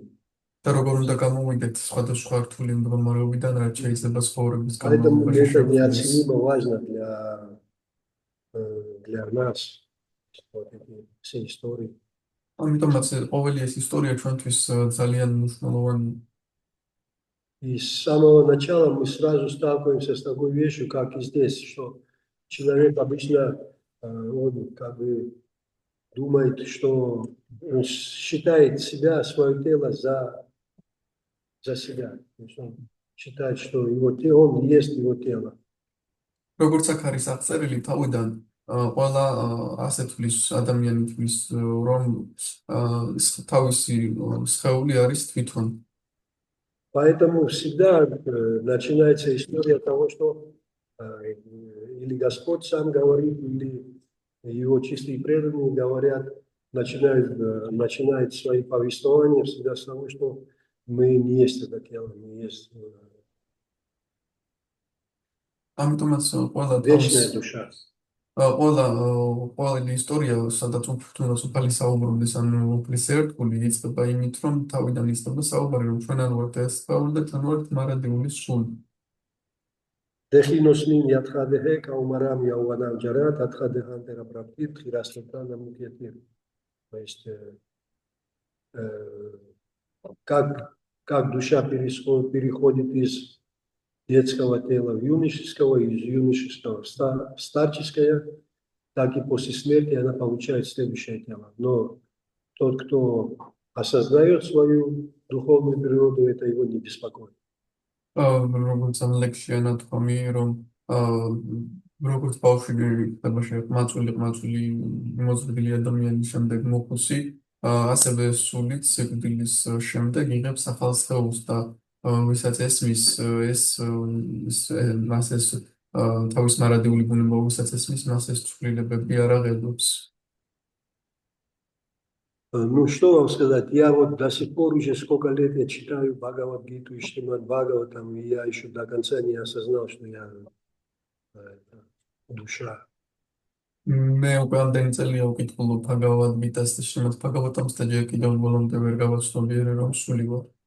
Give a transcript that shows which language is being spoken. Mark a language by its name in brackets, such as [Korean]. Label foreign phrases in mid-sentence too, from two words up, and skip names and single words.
[Georgian] და როგორ უნდა გამოვიდეთ სხვადასხვა რთული მდგომარეობიდან, რაც შეიძლება ცხოვრების [Russian] Поэтому [Georgian] განმავლობაში [Russian] это [Georgian] შეგვიძლია. [Russian] неоценимо важно для нас, вот эти все истории. [Georgian] ამიტომაც ყოველი ეს ისტორია ჩვენთვის ძალიან მნიშვნელოვანია. [Russian] И с самого начала мы сразу сталкиваемся с такой вещью, как и здесь, что человек обычно, он как бы думает, что он считает себя, свое тело за себя. То есть он считает, что он есть его тело. [Georgian] როგორც აქ არის აღწერილი თავიდან, ყველა ასე თვლის ადამიანი თვლის, რომ თავისი სხეული არის თვითონ. [Russian] Поэтому всегда начинается история того, что или Господь сам говорит, или его чистые преданные говорят, начинают свои повествования всегда с того, что мы не есть это тело, мы есть [Georgian] ამიტომაც ყველა [Russian] вечная душа. [Georgian] ყველა ისტორია, სადაც თუნდაც უფალი საუბრობდეს, ანუ უფლის ერთგული იწყება იმით, რომ თავიდან იწყება საუბარი, რომ ჩვენ არ ვართ ეს სხეული და ჩვენ ვართ მარადიული სული. [Sanskrit] देहिनोऽस्मिन् यथा देहे कौमारं यौवनं जरा तथा देहान्तरप्राप्तिर्धीरस्तत्र न मुह्यति. [Russian] То есть как душа переходит из детского тела в юношеского, из юношеского в старческое, так и после смерти она получает следующее тело. Но тот, кто осознает свою духовную природу, это его не беспокоит. [Georgian] როგორც ამ ლექსში ანათქვამი, რომ როგორც ბავშვი ხდება ყმაწვილი მოზრდილი ადამიანის შემდეგ მოხუსი, ასევე სულიც სიკვდილის შემდეგ იღებს ახალ სხეულს და ვისაც ესმის მას ეს თავის მარადიული ბუნება, ვისაც ესმის მას ეს ცვლილებები არ აღელვებს. [Russian] Ну, что вам сказать, я вот до сих пор уже сколько лет я читаю Бхагавад-гиту и Шримад Бхагаватам, и я еще до конца не осознал, что я душа. [Georgian] მე უკვე ამდენი წელია ვკითხულობ ბჰაგავად-გიტას და შრიმად ბჰაგავატამს და ჯერ კიდევ ბოლომდე ვერ გავაცნობიერე, რომ სული ვარ.